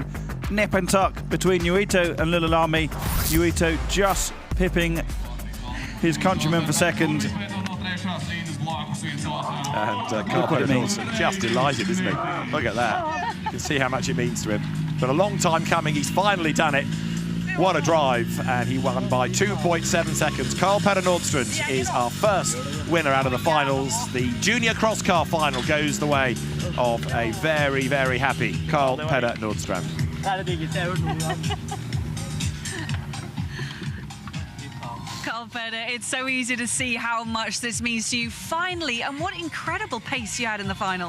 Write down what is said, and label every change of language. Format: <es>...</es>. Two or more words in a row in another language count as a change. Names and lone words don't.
<en>Nip and tuck between Uito and Girolami. Uito just pipping his countryman for second. And Carl-Petter Nordstrand just delighted, isn't he? Look at that. You can see how much it means to him. But a long time coming, he's finally done it. What a drive, and he won by 2.7 seconds. Carl-Petter Nordstrand is our first winner out of the finals. The junior cross car final goes the way of a very happy Carl-Petter Nordstrand. Carl-Petter, it's so easy to see how much this means to you finally, and what incredible pace you had in the final.</en>